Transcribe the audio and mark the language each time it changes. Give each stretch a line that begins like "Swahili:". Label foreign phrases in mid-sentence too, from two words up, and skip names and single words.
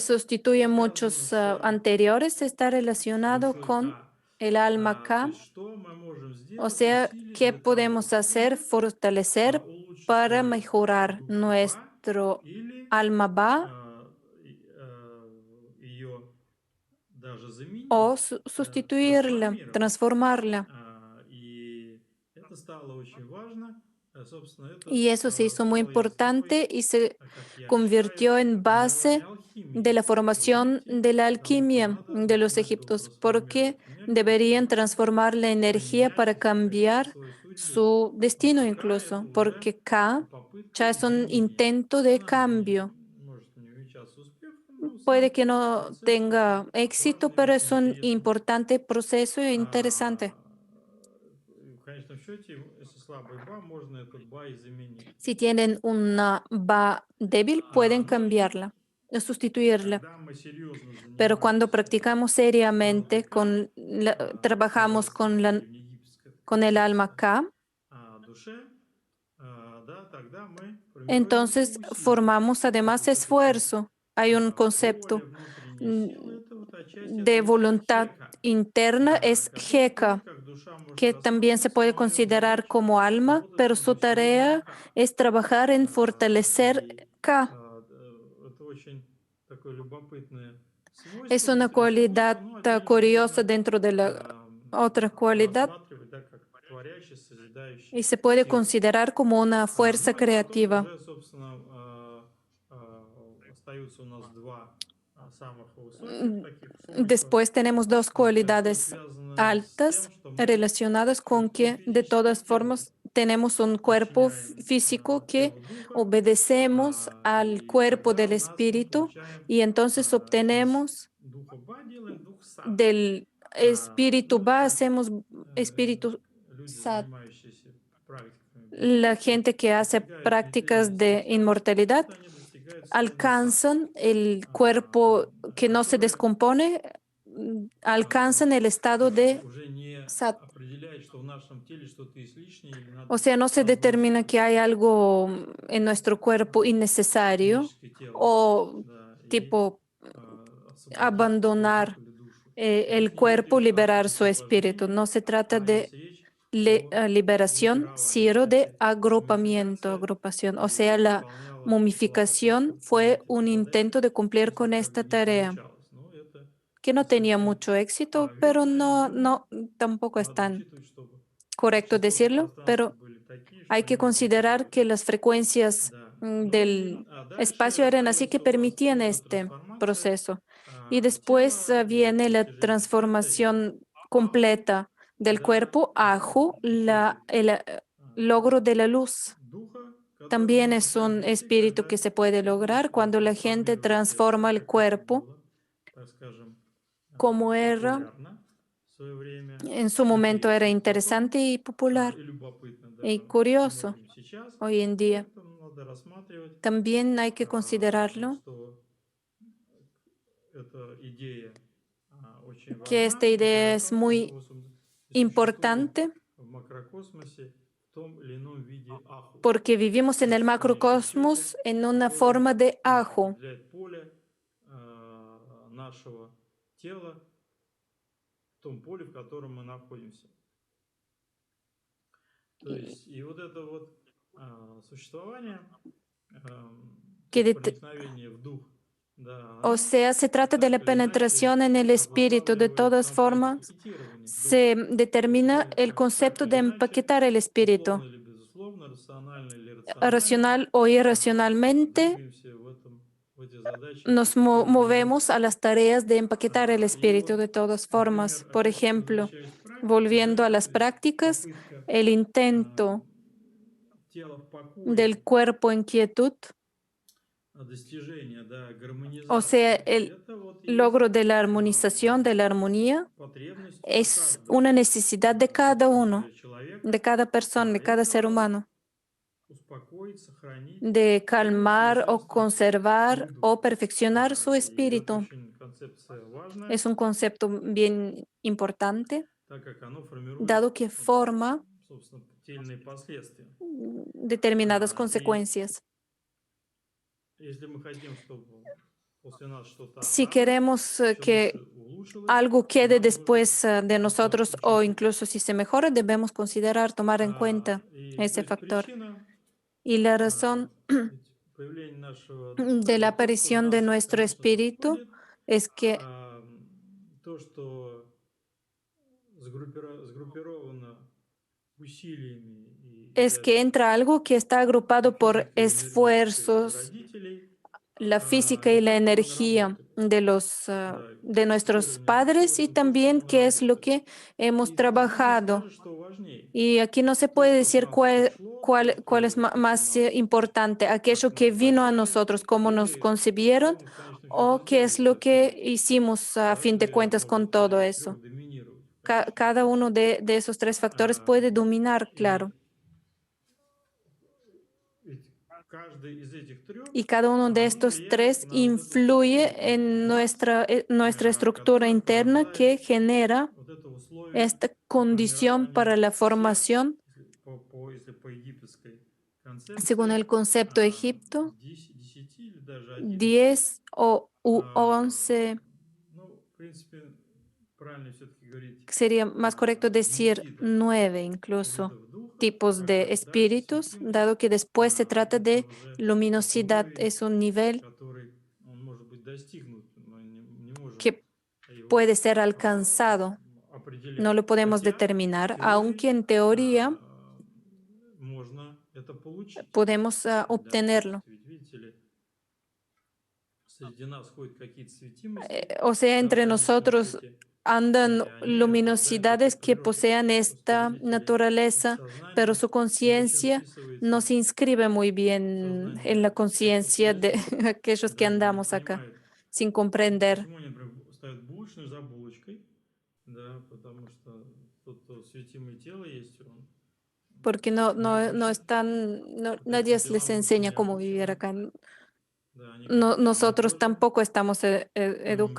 Russian: это
Spanish: sustituye
Russian: связано
Spanish: muchos
Russian: с
Spanish: anteriores, está relacionado
Russian: душой
Spanish: con
Russian: К.
Spanish: el alma
Russian: То
Spanish: K.
Russian: есть что мы можем
Spanish: O
Russian: сделать,
Spanish: sea,
Russian: усилить
Spanish: ¿qué
Russian: для того,
Spanish: podemos hacer,
Russian: чтобы
Spanish: fortalecer
Russian: улучшить
Spanish: para
Russian: свою
Spanish: mejorar
Russian: душу Ба
Spanish: nuestro
Russian: или
Spanish: alma Ba
Russian: ее даже
Spanish: o
Russian: заменить,
Spanish: sustituirla,
Russian: трансформировать.
Spanish: transformarla?
Russian: И это стало очень важно. Собственно, это
Spanish: Y eso se hizo muy
Russian: стало и основой,
Spanish: importante y se
Russian: как я считаю,
Spanish: convirtió en
Russian: формирования
Spanish: base de
Russian: алхимии
Spanish: la
Russian: в
Spanish: formación
Russian: Египте,
Spanish: de la
Russian: потому что
Spanish: alquimia
Russian: надо
Spanish: de los
Russian: начинать было
Spanish: egipcios, porque
Russian: трансформировать энергию для
Spanish: deberían
Russian: того, чтобы
Spanish: transformar la energía
Russian: поменять,
Spanish: para
Russian: так сказать,
Spanish: cambiar
Russian: свою судьбу.
Spanish: su
Russian: Потому
Spanish: destino
Russian: что Ка– это
Spanish: incluso,
Russian: уже
Spanish: porque K
Russian: попытка
Spanish: ya es un
Russian: изменения.
Spanish: intento de
Russian: Она
Spanish: cambio.
Russian: может не увенчаться успехом, но
Spanish: Puede
Russian: сам
Spanish: que no
Russian: процесс очень
Spanish: tenga éxito,
Russian: важный,
Spanish: pero
Russian: очень
Spanish: es un
Russian: интересный.
Spanish: importante proceso e
Russian: А,
Spanish: interesante.
Russian: в конечном счете, если слабый Ба, можно этот Ба и заменить.
Spanish: Si tienen una Ba débil, pueden
Russian: Ну и
Spanish: cambiarla, sustituirla.
Russian: когда мы серьезно
Spanish: Pero cuando
Russian: занимаемся
Spanish: practicamos
Russian: с
Spanish: seriamente,
Russian: духой К,
Spanish: trabajamos
Russian: согласно древнеегипетской
Spanish: con el alma
Russian: традиции
Spanish: K,
Russian: душе, да, тогда мы формируем еще
Spanish: entonces
Russian: усилия.
Spanish: formamos
Russian: То
Spanish: además
Russian: есть вот эта
Spanish: esfuerzo. Hay un
Russian: воля,
Spanish: concepto
Russian: внутренние mm, силы, это вот отчасти это
Spanish: de
Russian: и
Spanish: voluntad
Russian: хека,
Spanish: interna, es
Russian: тоже
Spanish: Heka,
Russian: как душа может
Spanish: que también se
Russian: распасться,
Spanish: puede
Russian: но ее
Spanish: considerar
Russian: задача
Spanish: como alma,
Russian: работать с
Spanish: pero su
Russian: помощью уровня
Spanish: tarea
Russian: К.
Spanish: es trabajar en fortalecer
Russian: И
Spanish: K.
Russian: это очень такое любопытное
Spanish: Es
Russian: свойство,
Spanish: una
Russian: внутреннее свойство,
Spanish: cualidad
Russian: но отдельно
Spanish: curiosa
Russian: можно
Spanish: dentro de la otra cualidad
Russian: рассматривать, да, как творящий,
Spanish: y
Russian: созидающий
Spanish: se puede
Russian: силу.
Spanish: considerar como una fuerza
Russian: Ну и потом
Spanish: creativa.
Russian: уже, собственно, остаются у нас два самых высоких, Mm, таких свойства,
Spanish: Después tenemos dos
Russian: которые
Spanish: cualidades
Russian: связаны с
Spanish: altas
Russian: тем, что мы
Spanish: relacionadas con
Russian: все-таки
Spanish: que de
Russian: физическое
Spanish: todas
Russian: тело
Spanish: formas tenemos un cuerpo
Russian: подчиняем
Spanish: físico que
Russian: телу духа,
Spanish: obedecemos al
Russian: и
Spanish: cuerpo
Russian: тогда
Spanish: del
Russian: у нас мы
Spanish: espíritu
Russian: получаем
Spanish: y entonces
Russian: из
Spanish: obtenemos
Russian: духа Ба делаем дух Сат.
Spanish: del espíritu
Russian: Ну,
Spanish: Ba,
Russian: это
Spanish: hacemos espíritu
Russian: люди,
Spanish: Sat.
Russian: занимающиеся практиками
Spanish: La
Russian: бессмертия,
Spanish: gente que hace
Russian: достигают
Spanish: prácticas
Russian: нетленности
Spanish: de
Russian: тела,
Spanish: inmortalidad
Russian: вот они достигают состояния Сат.
Spanish: alcanzan el cuerpo que no se
Russian: Которое
Spanish: descompone, alcanzan el estado de
Russian: уже не
Spanish: Sat.
Russian: определяет, что в нашем теле что-то излишнее или
Spanish: O
Russian: надо
Spanish: sea, no se
Russian: отбросить
Spanish: determina que
Russian: это
Spanish: hay algo en nuestro cuerpo innecesario
Russian: физическое тело,
Spanish: o
Russian: да, и
Spanish: tipo
Russian: освободить, так сказать, дух
Spanish: abandonar
Russian: или душу.
Spanish: el
Russian: Речь не идет
Spanish: cuerpo,
Russian: лишь о
Spanish: liberar su espíritu.
Russian: самособлаждении,
Spanish: No se trata de
Russian: есть речь о
Spanish: liberación,
Russian: группировании.
Spanish: sino de
Russian: Кстати,
Spanish: agrupamiento,
Russian: мумификация
Spanish: agrupación. O sea,
Russian: и
Spanish: la
Russian: выполняла была попытка
Spanish: momificación fue
Russian: выполнить эту
Spanish: un
Russian: задачу,
Spanish: intento de cumplir
Russian: но
Spanish: con
Russian: как
Spanish: esta
Russian: бы не
Spanish: tarea,
Russian: получалось. Но это
Spanish: que no tenía
Russian: совершенно
Spanish: mucho éxito, pero
Russian: верно,
Spanish: no,
Russian: но
Spanish: no, tampoco es
Russian: надо
Spanish: tan
Russian: учитывать, чтобы
Spanish: correcto
Russian: частоты
Spanish: decirlo,
Russian: пространства
Spanish: pero
Russian: были такие,
Spanish: hay
Russian: что
Spanish: que
Russian: они не
Spanish: considerar
Russian: блокировали.
Spanish: que las frecuencias
Russian: Да.
Spanish: del
Russian: Дальше
Spanish: espacio eran así que
Russian: остается у нас
Spanish: permitían
Russian: полная
Spanish: este
Russian: трансформация
Spanish: proceso. Y después
Russian: тела и
Spanish: viene la
Russian: достижение пятой
Spanish: transformación
Russian: Аху,
Spanish: completa del
Russian: да,
Spanish: cuerpo, Aju, el logro de la luz.
Russian: духа, который
Spanish: También
Russian: можно
Spanish: es un
Russian: достичь,
Spanish: espíritu
Russian: когда
Spanish: que se puede lograr
Russian: физическое
Spanish: cuando la gente
Russian: трансформирует тело,
Spanish: transforma el
Russian: как это
Spanish: cuerpo
Russian: было, так скажем,
Spanish: como era,
Russian: популярно в свое время,
Spanish: en su momento era
Russian: интересно потом
Spanish: interesante y popular
Russian: и любопытно
Spanish: y
Russian: даже
Spanish: curioso.
Russian: многим
Spanish: hoy en día.
Russian: поэтому надо рассматривать,
Spanish: También hay que considerarlo
Russian: что эта идея очень
Spanish: que
Russian: важна,
Spanish: esta
Russian: и
Spanish: idea es
Russian: поэтому мы
Spanish: muy
Russian: существуем
Spanish: importante
Russian: в макрокосмосе в том или ином виде аху.
Spanish: porque vivimos
Russian: То
Spanish: en el
Russian: есть в нейросети,
Spanish: macrocosmos en una
Russian: который
Spanish: forma de ajo,
Russian: определяет поле нашего тела, в том поле, в котором мы находимся. То
Spanish: y
Russian: есть, и вот это вот существование,
Spanish: que
Russian: проникновение в дух, да,
Spanish: o
Russian: оно
Spanish: sea, se trata de la
Russian: так или иначе
Spanish: penetración en el espíritu. De
Russian: обуславливает
Spanish: todas formas,
Russian: компакетирование духа.
Spanish: se determina el
Russian: Так
Spanish: concepto de
Russian: или иначе,
Spanish: empaquetar el
Russian: условно
Spanish: espíritu,
Russian: или безусловно, рационально или рационально,
Spanish: racional o irracionalmente.
Russian: двигаемся в эти задачи каждый день.
Spanish: Movemos a las tareas de empaquetar el
Russian: И
Spanish: espíritu
Russian: вот,
Spanish: de todas
Russian: например,
Spanish: formas. Por
Russian: опять
Spanish: ejemplo,
Russian: возвращаясь к практике,
Spanish: volviendo a
Russian: да,
Spanish: las
Russian: то есть
Spanish: prácticas,
Russian: попытка
Spanish: el intento
Russian: тела в покое,
Spanish: del cuerpo en quietud,
Russian: достижения, да,
Spanish: o sea,
Russian: гармонизации,
Spanish: el
Russian: это вот есть
Spanish: logro de la armonización, de la armonía,
Russian: потребность у
Spanish: es
Russian: каждого,
Spanish: una necesidad de cada
Russian: собственно
Spanish: uno,
Russian: говоря, человека.
Spanish: de cada persona, de cada ser
Russian: Это
Spanish: humano,
Russian: успокоить, сохранить,
Spanish: de calmar o
Russian: усовершенствовать свой
Spanish: conservar
Russian: дух.
Spanish: o perfeccionar su
Russian: И это
Spanish: espíritu.
Russian: очень концепция важная,
Spanish: Es un concepto bien importante,
Russian: так как оно формирует,
Spanish: dado que forma
Russian: собственно, тельные последствия.
Spanish: determinadas
Russian: И
Spanish: consecuencias.
Russian: если мы хотим, чтобы после нас что-то
Spanish: Si
Russian: осталось,
Spanish: queremos
Russian: еще лучше
Spanish: que
Russian: улучшилось,
Spanish: algo quede
Russian: нам нужно
Spanish: después de
Russian: это
Spanish: nosotros o
Russian: учитывать.
Spanish: incluso si se mejora, debemos considerar, tomar en cuenta
Russian: И то
Spanish: ese
Russian: есть
Spanish: factor.
Russian: причина
Spanish: Y la razón
Russian: ведь появления нашего духа —
Spanish: de la
Russian: это то, что в
Spanish: aparición de
Russian: нас,
Spanish: nuestro
Russian: конечно,
Spanish: espíritu
Russian: происходит,
Spanish: es que,
Russian: а, то, что сгруппировано усилиями и
Spanish: es que
Russian: даже
Spanish: entra algo que está agrupado por
Russian: физикой и энергетикой
Spanish: esfuerzos,
Russian: родителей,
Spanish: la física y la
Russian: эффективно
Spanish: energía
Russian: наработали.
Spanish: de
Russian: Да,
Spanish: de nuestros
Russian: компакетирование духа —
Spanish: padres
Russian: вот
Spanish: y
Russian: это то, что
Spanish: también
Russian: мы
Spanish: qué es lo
Russian: наработали.
Spanish: que hemos
Russian: И здесь не
Spanish: trabajado.
Russian: скажешь, что важнее.
Spanish: Y aquí no se
Russian: То,
Spanish: puede
Russian: что от
Spanish: decir
Russian: нас пришло, то,
Spanish: cuál es
Russian: что как-то
Spanish: más
Russian: нас,
Spanish: importante,
Russian: как
Spanish: aquello que
Russian: нас
Spanish: vino a
Russian: зачали,
Spanish: nosotros, cómo nos
Russian: или
Spanish: concibieron,
Russian: что мы в конечном счете
Spanish: o qué
Russian: сделали
Spanish: es
Russian: с
Spanish: lo
Russian: этим.
Spanish: que hicimos a
Russian: Да,
Spanish: fin
Russian: это
Spanish: de
Russian: и
Spanish: cuentas con
Russian: может один
Spanish: todo
Russian: из
Spanish: eso.
Russian: трех доминирует в конечном
Spanish: Cada
Russian: счете.
Spanish: uno de esos tres factores puede dominar, claro,
Russian: И ведь каждый из этих трех,
Spanish: y cada uno de
Russian: оно
Spanish: estos
Russian: влияет
Spanish: tres
Russian: на вот эту
Spanish: influye
Russian: структуру
Spanish: en
Russian: нас,
Spanish: nuestra estructura
Russian: которая
Spanish: interna que
Russian: порождает
Spanish: genera
Russian: вот это условие
Spanish: esta condición para
Russian: формирования
Spanish: la
Russian: всех,
Spanish: formación,
Russian: если по египетской
Spanish: según
Russian: концепции,
Spanish: el concepto de Egipto,
Russian: 10 или даже 11.
Spanish: 10 o u
Russian: А,
Spanish: 11.
Russian: Ну, в принципе, правильно все-таки говорить
Spanish: Sería más correcto decir
Russian: 10, да,
Spanish: 9 incluso
Russian: видов духов,
Spanish: tipos
Russian: как
Spanish: de
Russian: это дальше,
Spanish: espíritus,
Russian: светимость,
Spanish: dado que después se trata
Russian: это
Spanish: de
Russian: уже такой
Spanish: luminosidad.
Russian: уровень,
Spanish: Es un nivel
Russian: который он может быть достигнут, мы не можем
Spanish: que
Russian: его
Spanish: puede ser alcanzado. No
Russian: определять.
Spanish: lo podemos
Russian: Хотя в
Spanish: determinar,
Russian: теории
Spanish: aunque en teoría
Russian: можно это получить.
Spanish: podemos
Russian: Да, то есть,
Spanish: obtenerlo.
Russian: ведь видите ли, среди нас ходят какие-то светимости,
Spanish: O sea,
Russian: да, в
Spanish: entre
Russian: конечном
Spanish: nosotros
Russian: счете,
Spanish: andan
Russian: и они обладают этой
Spanish: luminosidades que
Russian: природой.
Spanish: posean
Russian: Просто
Spanish: esta
Russian: видите ли, их
Spanish: naturaleza, pero
Russian: сознание
Spanish: su
Russian: не очень
Spanish: conciencia no
Russian: вписывается
Spanish: se inscribe muy
Russian: в
Spanish: bien en la
Russian: сознание
Spanish: conciencia de
Russian: сверхъестественного,
Spanish: aquellos que
Russian: да, и не
Spanish: andamos acá,
Russian: понимает,
Spanish: sin comprender,
Russian: почему они, например, ставят булочную за булочкой, да, потому что тут светимое тело есть, он
Spanish: porque
Russian: не
Spanish: no
Russian: обучен
Spanish: están,
Russian: вот
Spanish: nadie
Russian: этим
Spanish: les
Russian: делам, лучше
Spanish: enseña
Russian: не
Spanish: cómo vivir
Russian: обучены,
Spanish: acá.
Russian: да, они говорят, не
Spanish: Nosotros
Russian: можем,
Spanish: tampoco estamos
Russian: мы не